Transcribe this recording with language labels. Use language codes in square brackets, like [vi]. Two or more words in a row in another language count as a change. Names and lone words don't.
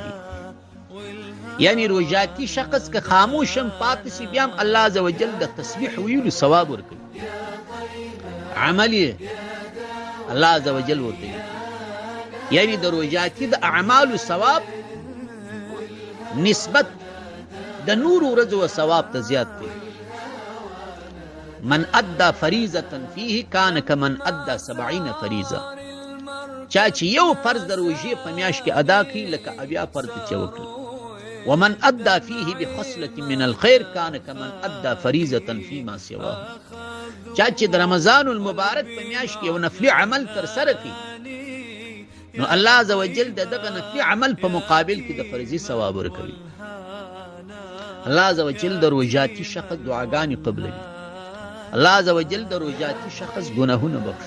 [ps] یعنی روژاتي شخص که خاموش هم پاتې سي بیا هم [ar] الله عز وجل [ps] د تسبیح ویلو ثواب ورکوي. عمل یې [ar] الله عز وجل [ps] ورته، یعنی د روژاتي د اعمالو ثواب نسبت د نور ورځو و ثواب ته زیات دی. [ar] من ادى فریضة فيه كان كمن ادى 70 فریضة. [ps] چا چې یو فرض د روژې په میاشت کې ادا کړي لکه اویا فرض چې وکړي. [ar] ومن ادى فيه بخصلة من الخير كان كمن ادى فريضة فيما سواه. [ps] چا چې د [ar] رمضان المبارک [ps] په میاشت کې یو نفلي عمل ترسره کړي نو [ar] الله عز وجل [ps] دغه نفلي عمل په مقابل کې د فرضي ثواب ورکوي. [ar] الله عز وجل [ps] د روژاتي شخص دعاګانې قبلوي. [ar] الله عز وجل [ps] د روژاتي شخص ګناهونه بخښي.